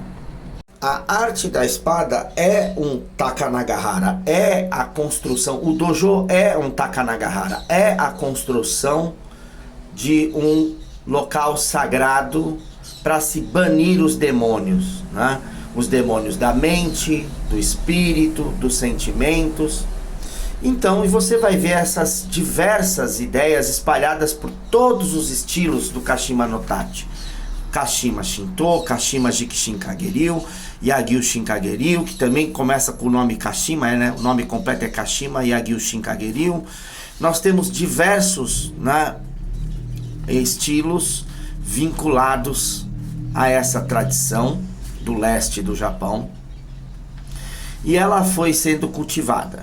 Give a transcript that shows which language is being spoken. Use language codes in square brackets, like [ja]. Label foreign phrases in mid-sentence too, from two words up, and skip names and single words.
[pt] A arte da espada é um Takanagahara, é a construção, o dojo é um Takanagahara, é a construção de um local sagrado para se banir os demônios, né? Os demônios da mente, do espírito, dos sentimentos. Então, e você vai ver essas diversas ideias espalhadas por todos os estilos do Kashima no Tachi. Kashima Shinto, Kashima Jikishinkagiryu, Yagyu Shinkagiryu, que também começa com o nome Kashima, né? O nome completo é Kashima Yagyu Shinkagiryu. Nós temos diversos, né, estilos vinculados a essa tradição do leste do Japão, e ela foi sendo cultivada.